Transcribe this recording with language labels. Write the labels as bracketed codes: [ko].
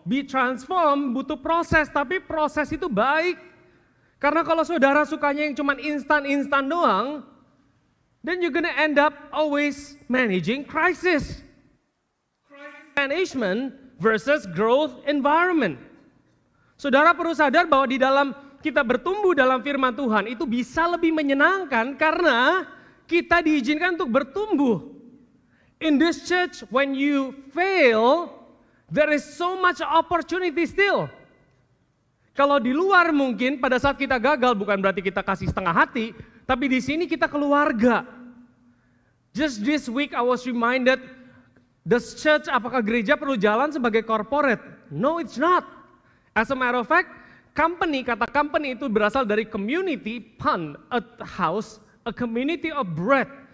[en] Be transformed [id] butuh proses, tapi proses itu baik. Karena kalau saudara sukanya yang cuma instan-instan doang, [en] then you're gonna end up always managing crisis. Crisis management versus growth environment. [id] Saudara perlu sadar bahwa di dalam kita bertumbuh dalam firman Tuhan itu bisa lebih menyenangkan karena kita diizinkan untuk bertumbuh. [en] In this church, when you fail, there is so much opportunity still. [id] Kalau di luar mungkin pada saat kita gagal bukan berarti kita kasih setengah hati, tapi di sini kita keluarga. [en] Just this week I was reminded, the church, [id] apakah gereja perlu jalan sebagai corporate? [en] No, it's not. As a matter of fact, [id] kata company itu berasal dari community, pun, [en] a house, a community of bread.